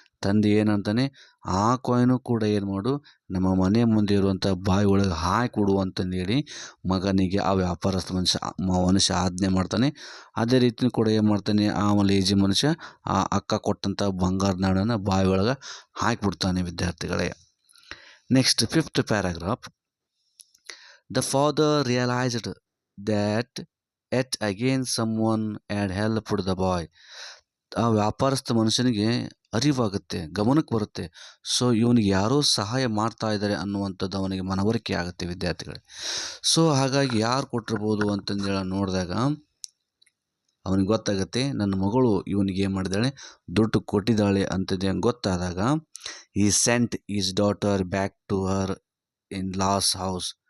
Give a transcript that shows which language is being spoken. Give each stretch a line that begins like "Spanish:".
Kannada: ತಂದೆ ಏನಂತಾನೆ, ಆ ಕಾಯಿನು ಕೂಡ ಏನು ಮಾಡು, ನಮ್ಮ ಮನೆ ಮುಂದೆ ಇರುವಂಥ ಬಾವಿ ಒಳಗೆ ಹಾಕಿಬಿಡು ಅಂತಂದೇಳಿ ಮಗನಿಗೆ ಆ ವ್ಯಾಪಾರಸ್ಥ ಮನುಷ್ಯ ಆಜ್ಞೆ ಮಾಡ್ತಾನೆ. ಅದೇ ರೀತಿ ಕೂಡ ಏನು ಮಾಡ್ತಾನೆ, ಆ ಲೇಜಿ ಮನುಷ್ಯ ಆ ಅಕ್ಕ ಕೊಟ್ಟಂಥ ಬಂಗಾರದ ನಾಣ್ಯನ ಬಾವಿ ಒಳಗೆ ಹಾಕಿಬಿಡ್ತಾನೆ ವಿದ್ಯಾರ್ಥಿಗಳೇ.
English: Next 5th paragraph. The father realised that yet again someone had helped the boy.
Kannada: ಆ ವ್ಯಾಪಾರಸ್ಥ ಮನುಷ್ಯನಿಗೆ ಅರಿವಾಗುತ್ತೆ, ಗಮನಕ್ಕೆ ಬರುತ್ತೆ. ಸೊ ಇವನಿಗೆ ಯಾರೋ ಸಹಾಯ ಮಾಡ್ತಾ ಇದ್ದಾರೆ ಅನ್ನುವಂಥದ್ದು ಅವನಿಗೆ ಮನವರಿಕೆ ಆಗುತ್ತೆ ವಿದ್ಯಾರ್ಥಿಗಳೇ. ಸೊ ಹಾಗಾಗಿ ಯಾರು ಕೊಟ್ಟಿರ್ಬೋದು ಅಂತಂದೇಳಿ ನೋಡಿದಾಗ ಅವನಿಗೆ ಗೊತ್ತಾಗುತ್ತೆ, ನನ್ನ ಮಗಳು ಇವನಿಗೆ ಏನು ಮಾಡಿದ್ದಾಳೆ, ದುಡ್ಡು ಕೊಟ್ಟಿದ್ದಾಳೆ ಅಂತಂದು ಗೊತ್ತಾದಾಗ
English: He sent his daughter back to her in laws house.